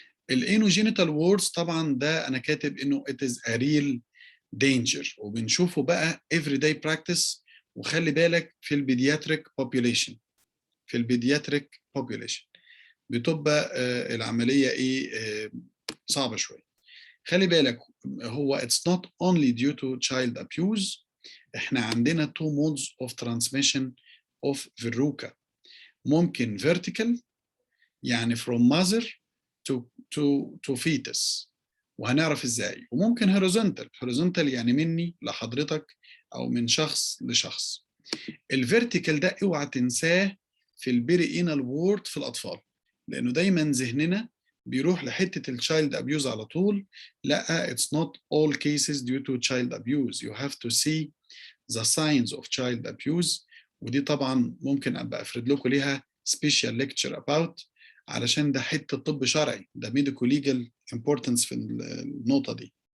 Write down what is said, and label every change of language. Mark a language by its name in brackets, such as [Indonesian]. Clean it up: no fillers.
[English] الانوجينيتال ووردز طبعا ده انا كاتب انه it is a real danger، وبنشوفه بقى everyday practice. [Arabic] وخلي بالك في البيدياتريك population، في البيدياتريك population بتبقى العملية ايه صعبة شوية. [English] خلي بالك هو it's not only due to child abuse. احنا عندنا two modes of transmission of verruca. ممكن vertical يعني from mother to fetus، وهنعرف ازاي. [Arabic] وممكن horizontal يعني مني لحضرتك او من شخص لشخص. الفيرتيكال ده اوعى تنساه في البيري انال وورد في الاطفال، لانه دايما ذهننا بيروح لحته التشايلد ابيوز على طول. [English] لا، it's not all cases due to child abuse. You have to see the signs of child abuse. [Arabic] ودي طبعا ممكن ابقى افرد لكم ليها special lecture about، علشان ده حته طب شرعي، ده medical legal importance في النقطه دي.